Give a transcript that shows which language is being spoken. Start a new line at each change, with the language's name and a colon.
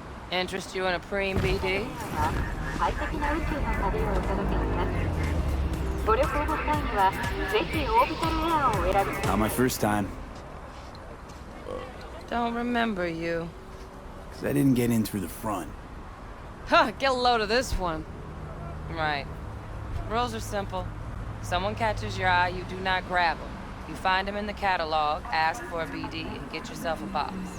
English: Interest you in a preem BD?
Japanese: 快適な宇宙の旅をお届けします。ご旅行の際にはぜひオービタルエアをお選びください。
English: Not my first time. Don't remember you. 'Cause I didn't get in through the front. Huh, get a load of this one. Right. Rules are simple. Someone catches your eye, you do not grab them. You find them in the catalog, ask for a BD, and get yourself a box.